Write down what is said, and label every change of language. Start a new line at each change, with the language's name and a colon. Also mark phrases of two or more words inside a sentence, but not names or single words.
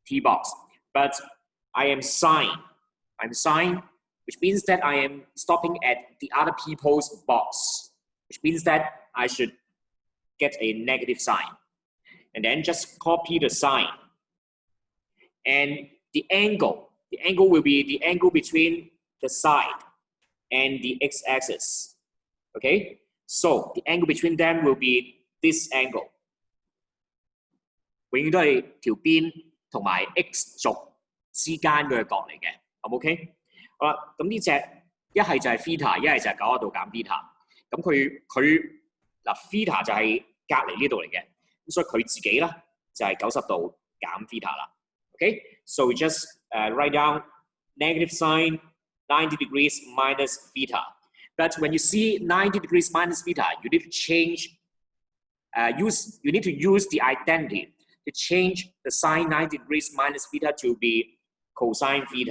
English: But I am sine which means that I am stopping at the other people's box, which means that I should get a negative sign. And then just copy the sign. And the angle will be the angle between the side and the x-axis. Okay? So the angle between them will be this angle.
Cantonese: 永遠都係條邊同埋 x 軸之間嘅角嚟嘅，好唔 OK？好啦，咁呢隻一係就係 theta， 一係就係90度減 theta。咁佢嗱 theta 就係隔離呢度嚟嘅，咁所以佢自己咧就係90度減 theta 啦。OK，
English: so we just write down negative sign 90 degrees minus theta. But when you see 90 degrees minus theta, you need to change. You need to use the identity to change the sine 90 degrees minus theta to be cosine theta.